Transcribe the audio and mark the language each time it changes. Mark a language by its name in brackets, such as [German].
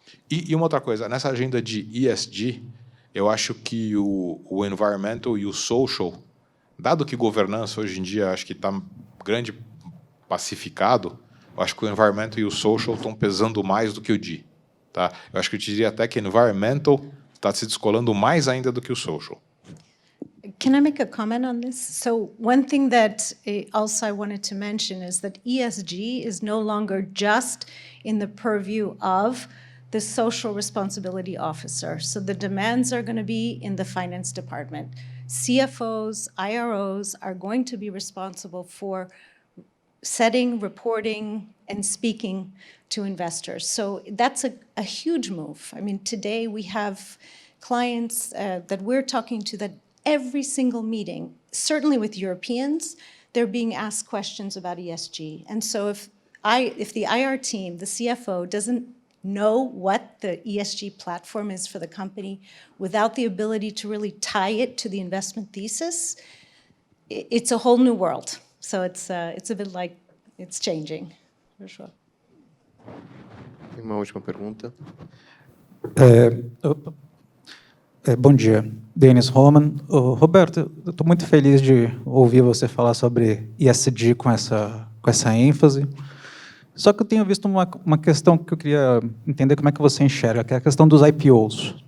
[Portuguese] E uma outra coisa, nessa agenda de ESG, eu acho que o environmental e o social, dado que governança hoje em dia acho que está grande pacificado, eu acho que o environmental e o social estão pesando mais do que o D. Tá? Eu acho que eu diria até que environmental está se descolando mais ainda do que o social. [English] Can I make a comment on this? So one thing that also I wanted to mention is that ESG is no longer just in the purview of the social responsibility officer. So the demands are going to be in the finance department. CFOs, IROs are going to be responsible for setting, reporting, and speaking to investors. So that's a huge move. I mean, today we have clients that we're talking to that every single meeting, certainly with Europeans, they're being asked questions about ESG. And so if the IR team, the CFO, doesn't know what the ESG platform is for the company without the ability to really tie it to the investment thesis, it's a whole new world. So it's a bit like it's changing, for sure. [Portuguese] Tem uma última pergunta. Bom dia, Denis Roman. Roberto, eu estou muito feliz de ouvir você falar sobre ESG com essa ênfase. Só que eu tenho visto uma questão que eu queria entender como é que você enxerga, que é a questão dos IPOs.